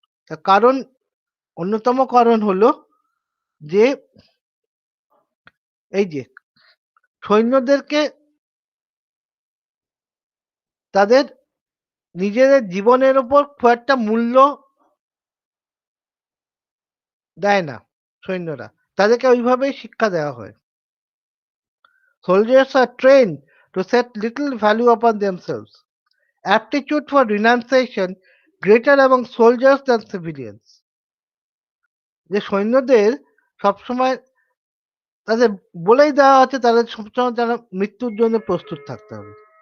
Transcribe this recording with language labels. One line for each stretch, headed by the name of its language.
Bangla: তার কারণ অন্যতম কারণ হলো যে এই যে সৈন্যদেরকে তাদের নিজেদের জীবনের উপর খুব একটা মূল্য দেয় না সৈন্যরা। তাদেরকে ওইভাবেই শিক্ষা দেওয়া হয়।
English: Soldiers are trained to set little value upon themselves. Aptitude for renunciation greater among soldiers than civilians.
Bangla: যে সৈন্যদের সবসময় তাদের বলেই দেওয়া আছে তাদের সবসময় তারা মৃত্যুর জন্য প্রস্তুত থাকতে হবে।